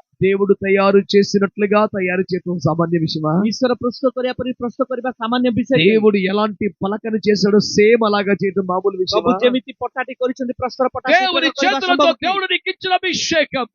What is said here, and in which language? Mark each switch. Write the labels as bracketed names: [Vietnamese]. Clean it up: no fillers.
[Telugu] దేవుడు తయారు చేసినట్లుగా తయారు చేయడం సామాన్య విషయమా? [Odia] ଈଶ୍ୱର ପ୍ରସ୍ତୁତ କରିବା ପରି ପ୍ରସ୍ତୁତ କରିବା ସାମାନ୍ୟ ବିଷୟ ନୁହେଁ। [Telugu] దేవుడు ఎలాంటి పలకను చేశాడో సేమ్ అలాగా చేయడం మామూలు [Odia] ପ୍ରଭୁ [Telugu] విషయమా? [Odia] ଯେମିତି ପଟାଟି କରିଛନ୍ତି ପ୍ରସ୍ତର ପଟା [Telugu] దేవుని చేతులతో దేవుడు నీకు ఇచ్చిన అభిషేకం,